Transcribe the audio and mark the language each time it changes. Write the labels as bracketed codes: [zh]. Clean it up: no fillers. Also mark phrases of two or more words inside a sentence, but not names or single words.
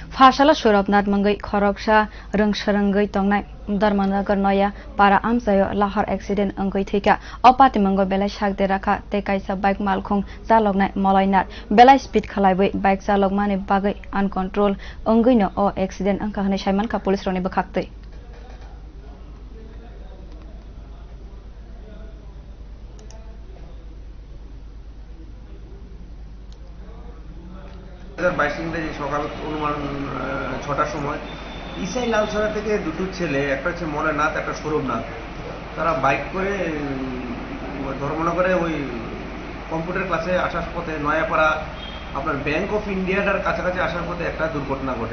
[trp] Phasalo Sourav Nath mungwi khoroksa rwng tongnai Dharmanagr Noya para amchaiyu lahar accident ongwi thwikha opati mungwi belai sakde rakha tei kaisa bike malkhung chalognai malainat belai speed khalaiwi bike chalokmani bagwi uncontrol ongwi no o accident angkha hwnwi saimankha police rokni bwkhaktwi. [bn] সকাল অনুমান ৬টার সময় ইসাই লালছড়া থেকে দুটো ছেলে, একটা হচ্ছে মলে নাথ, একটা সৌরভ নাথ, তারা বাইক করে ধর্মনগরে ওই কম্পিউটার ক্লাসে আসার পথে নয়াপাড়া আপনার ব্যাংক অফ ইন্ডিয়াটার কাছাকাছি আসার পথে একটা দুর্ঘটনা ঘটে।